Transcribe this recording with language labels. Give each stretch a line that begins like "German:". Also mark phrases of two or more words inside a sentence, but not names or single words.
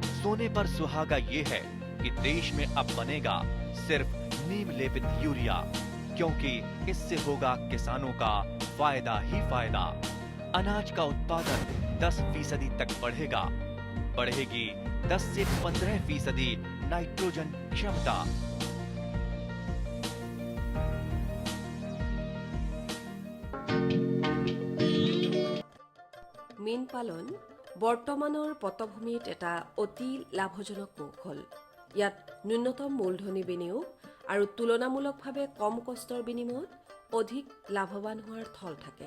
Hindi: सोने पर सुहागा ये है कि देश में अब बनेगा सिर्फ नीम लेपित यूरिया, क्योंकि इससे होगा किसानों का फायदा ही फायदा। अनाज का उत्पादन 10% तक बढ़ेगा। बढ़ेगी 10 से 15% नाइट्रोजन क्षमता।
Assamese: মীন পালন বৰ্তমানৰ পটভূমিত এটা অতি লাভজনক কৌশল। ইয়াত ন্যূনতম মূলধনী বিনিয়োগ আৰু তুলনামূলকভাৱে কম কষ্টৰ বিনিময়ত অধিক লাভৱান হোৱাৰ থল থাকে।